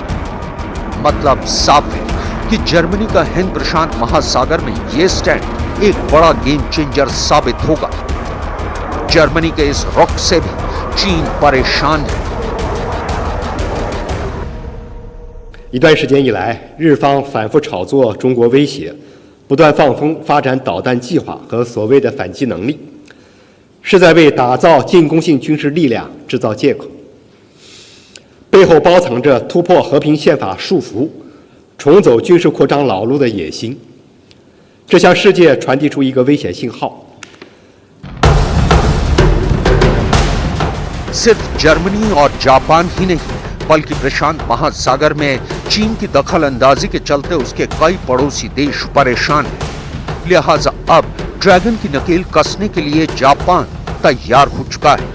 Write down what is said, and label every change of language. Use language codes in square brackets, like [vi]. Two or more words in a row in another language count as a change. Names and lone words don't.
[hi] मतलब साफ है कि जर्मनी का हिंद प्रशांत महासागर में ये स्टैंड एक बड़ा गेम चेंजर साबित होगा। जर्मनी के इस रुख से भी चीन परेशान है। [zh] 一段时间以来，日方反复炒作中国威胁，不断放风发展导弹计划和所谓的反击能力，是在为打造进攻性军事力量制造借口，背后包藏着突破和平宪法束缚、重走军事扩张老路的野心。这向世界传递出一个危险信号。 [hi] सिर्फ जर्मनी और जापान ही नहीं बल्कि प्रशांत महासागर में चीन की दखल अंदाजी के चलते उसके कई पड़ोसी देश परेशान हैं। लिहाजा अब ड्रैगन की नकेल कसने के लिए जापान तैयार हो चुका है।